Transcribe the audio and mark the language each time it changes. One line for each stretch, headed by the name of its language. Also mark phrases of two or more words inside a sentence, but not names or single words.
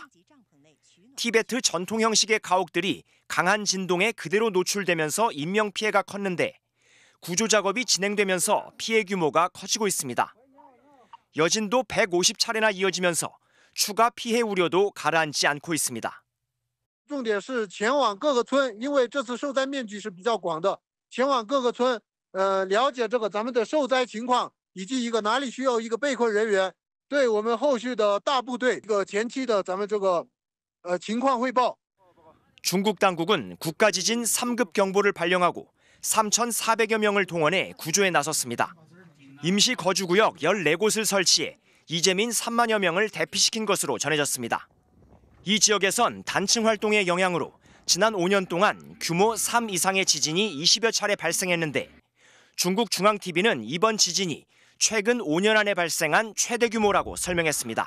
Korean: 티베트 전통 형식의 가옥들이 강한 진동에 그대로 노출되면서 인명피해가 컸는데 구조 작업이 진행되면서 피해 규모가 커지고 있습니다. 여진도 150차례나 이어지면서 추가 피해 우려도 가라앉지 않고 있습니다.
Chinese: 重点是前往各个村，因为这次受灾面积是比较广的，前往各个村，了解这个咱们的受灾情况，以及一个哪里需要一个被困人员，对我们后续的大部队这个前期的咱们这个情况汇报。
Korean: 중국 당국은 국가지진 3급 경보를 발령하고 3,400여 명을 동원해 구조에 나섰습니다. 임시 거주구역 14곳을 설치해 이재민 3만여 명을 대피시킨 것으로 전해졌습니다. 이 지역에선 단층 활동의 영향으로 지난 5년 동안 규모 3 이상의 지진이 20여 차례 발생했는데 중국 중앙TV는 이번 지진이 최근 5년 안에 발생한 최대 규모라고 설명했습니다.